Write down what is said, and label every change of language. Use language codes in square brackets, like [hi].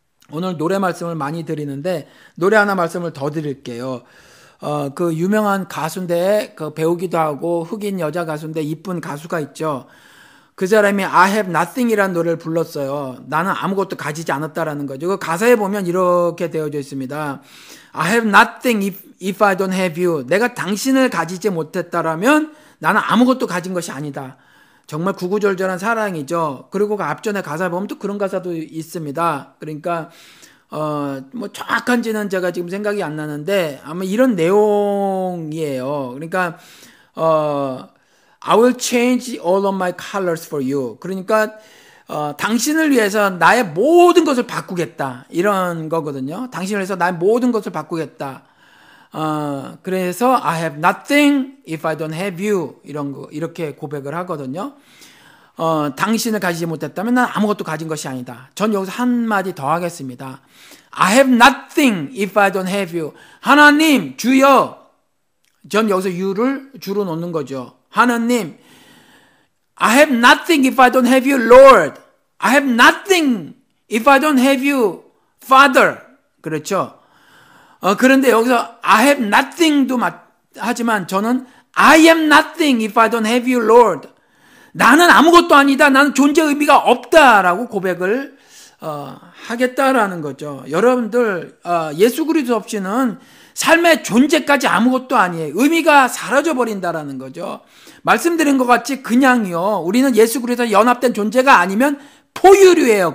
[ko] 오늘 노래 말씀을 많이 드리는데, 노래 하나 말씀을 더 드릴게요. 그 유명한 가수인데, 그 배우기도 하고, 흑인 여자 가수인데, 이쁜 가수가 있죠. 그 사람이 I have nothing 이라는 노래를 불렀어요. 나는 아무것도 가지지 않았다라는 거죠. 그 가사에 보면 이렇게 되어져 있습니다. [en] I have nothing if I don't have you. [ko] 내가 당신을 가지지 못했다라면 나는 아무것도 가진 것이 아니다. 정말 구구절절한 사랑이죠. 그리고 그 앞전에 가사에 보면 또 그런 가사도 있습니다. 그러니까 뭐 정확한지는 제가 지금 생각이 안 나는데 아마 이런 내용이에요. 그러니까 [en] I will change all of my colors for you. [ko] 그러니까 당신을 위해서 나의 모든 것을 바꾸겠다. 이런 거거든요. 당신을 위해서 나의 모든 것을 바꾸겠다. 그래서 [en] I have nothing if I don't have you. [ko] 이런 거, 이렇게 고백을 하거든요. 당신을 가지지 못했다면 난 아무것도 가진 것이 아니다. 전 여기서 한마디 더 하겠습니다. [en] I have nothing if I don't have you. [ko] 하나님, 주여. 전 여기서 you를 주로 놓는 거죠. [en] 하나님, I have nothing if I don't have you, Lord. I have nothing if I don't have you, Father. [ko] 그렇죠. 그런데 여기서 [en] I have nothing도 [ko] 하지만 저는 [en] I am nothing if I don't have you, Lord. [ko] 나는 아무것도 아니다. 나는 존재 의미가 없다라고 고백을 하겠다라는 거죠. 여러분들 예수 그리스도 없이는 삶의 존재까지 아무것도 아니에요. 의미가 사라져 버린다라는 거죠. 말씀드린 것 같이 그냥요. 우리는 예수 그리스도와 연합된 존재가 아니면 포유류예요.